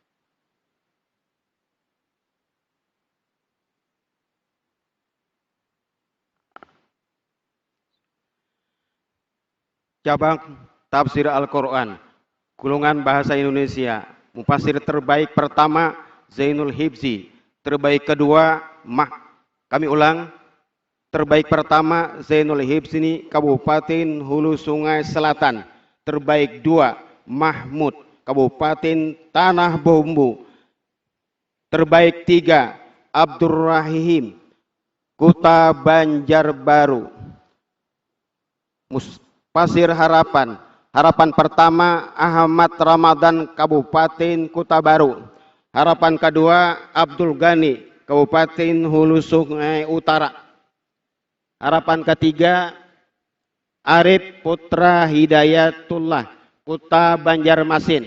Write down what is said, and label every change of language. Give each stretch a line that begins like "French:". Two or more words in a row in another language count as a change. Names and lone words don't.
Indonesian: Cabang Tafsir Al-Quran, Gulungan Bahasa Indonesia, Mufassir terbaik pertama Zainul Hibzi, terbaik kedua kami ulang, terbaik pertama Zainul Hibzi, Kabupaten Hulu Sungai Selatan, terbaik dua Mahmud, Kabupaten Tanah Bumbu, terbaik tiga Abdurrahim, Kota Banjarbaru. Pasir Harapan, harapan pertama Ahmad Ramadan, Kabupaten Kota Baru, harapan kedua Abdul Ghani, Kabupaten Hulu Sungai Utara, harapan ketiga Arif Putra Hidayatullah, Kota Banjarmasin.